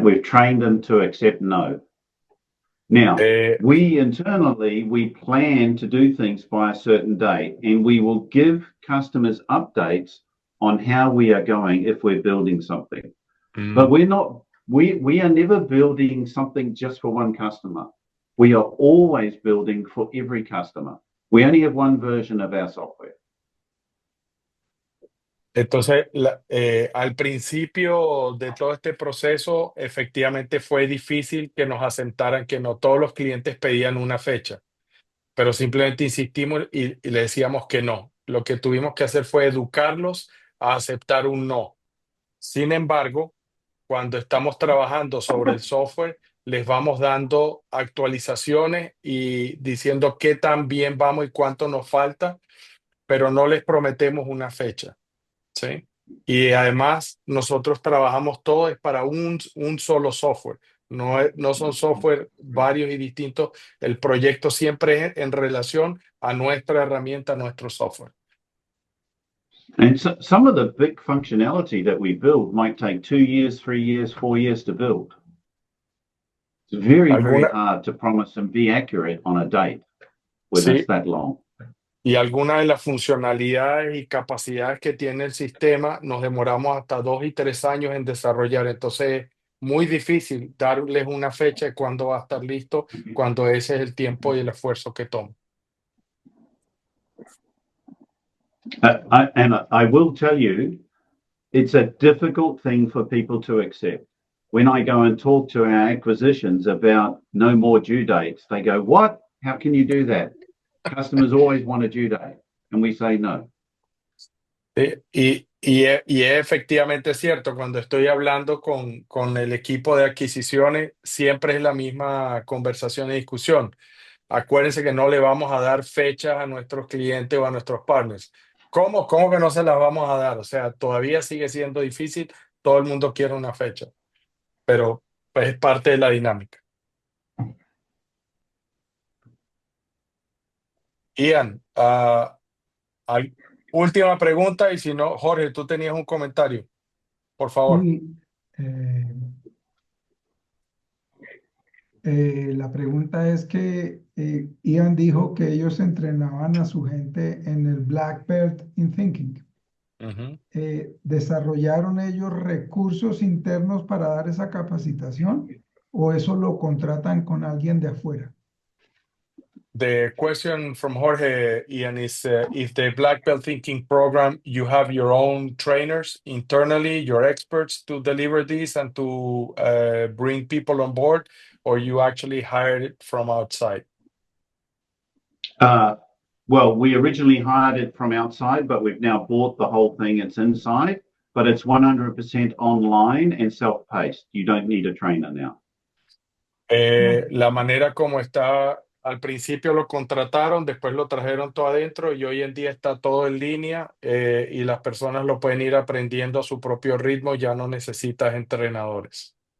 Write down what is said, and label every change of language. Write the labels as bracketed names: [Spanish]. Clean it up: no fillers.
[English] We've trained them to accept no. Now, we internally, we plan to do things by a certain date, and we will give customers updates on how we are going if we're building something. But we're not, we are never building something just for one customer. We are always building for every customer. We only have one version of our software. [Spanish] Entonces, al principio de todo este proceso, efectivamente fue difícil que nos asentaran que no todos los clientes pedían una fecha, pero simplemente insistimos y le decíamos que no. Lo que tuvimos que hacer fue educarlos a aceptar un no. Sin embargo, cuando estamos trabajando sobre el software, les vamos dando actualizaciones y diciendo qué tan bien vamos y cuánto nos falta, pero no les prometemos una fecha. ¿Sí? Y además nosotros trabajamos todo es para un solo software, no son software varios y distintos, el proyecto siempre es en relación a nuestra herramienta, a nuestro software. [English] And so, some of the big functionality that we build might take 2 years, 3 years, 4 years to build. It's very, very hard to promise and be accurate on a date when it's that long. [Spanish] Y algunas de las funcionalidades y capacidades que tiene el sistema nos demoramos hasta 2 y 3 años en desarrollar. Entonces, muy difícil darles una fecha de cuándo va a estar listo, cuando ese es el tiempo y el esfuerzo que toma. [English] I will tell you, it's a difficult thing for people to accept. When I go and talk to our acquisitions about no more due dates, they go, "What? How can you do that? Customers always want a due date." And we say no. [Spanish] Y es efectivamente cierto, cuando estoy hablando con el equipo de adquisiciones, siempre es la misma conversación y discusión. Acuérdense que no le vamos a dar fechas a nuestros clientes o a nuestros partners. ¿Cómo que no se las vamos a dar? O sea, todavía sigue siendo difícil, todo el mundo quiere una fecha, pero pues, es parte de la dinámica. Ian, última pregunta y si no, Jorge, tú tenías un comentario, por favor. Sí, la pregunta es que Ian dijo que ellos entrenaban a su gente en el Black Belt in Thinking. ¿Desarrollaron ellos recursos internos para dar esa capacitación o eso lo contratan con alguien de afuera? [English] The question from Jorge, Ian, is if the Black Belt Thinking program, you have your own trainers internally, your experts to deliver this and to bring people on board, or you actually hired it from outside? Well, we originally hired it from outside, but we've now bought the whole thing. It's inside, but it's 100% online and self-paced. You don't need a trainer now. [Spanish] La manera como está, al principio lo contrataron, después lo trajeron todo adentro y hoy en día está todo en línea y las personas lo pueden ir aprendiendo a su propio ritmo, ya no necesitas entrenadores.